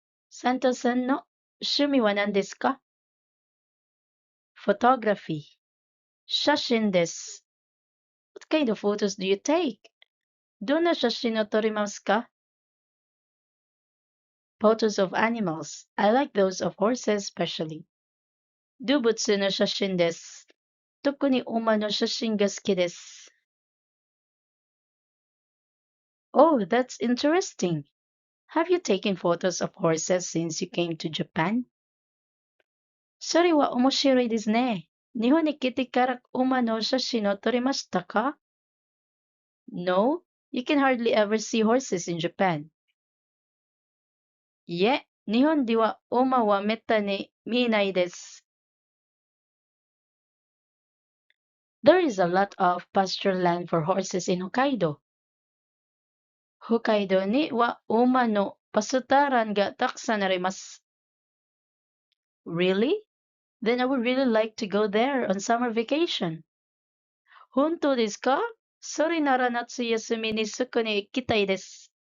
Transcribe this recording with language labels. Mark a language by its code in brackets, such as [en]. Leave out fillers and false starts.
[ja] Santos-sanの趣味は何ですか？ [en] Photography. [ja] 写真です。 [en] What kind of photos do you take? [ja] どんな写真を撮りますか? [en] Photos of animals. I like those of horses especially. [ja] 動物の写真です。特に馬の写真が好きです。 [en] Oh, that's interesting. Have you taken photos of horses since you came to Japan? [ja] それは面白いですね。日本に来てから馬の写真を撮りましたか? [en] No, you can hardly ever see horses in Japan. [ja] いえ、日本では馬はめったに見えないです。 [en] There is a lot of pasture land for horses in Hokkaido. [ja] 北海道には馬のパスタランがたくさんあります。 [en] Really? Then I would really like to go there on summer vacation. [ja] 本当ですか? それなら夏休みにそこに行きたいです。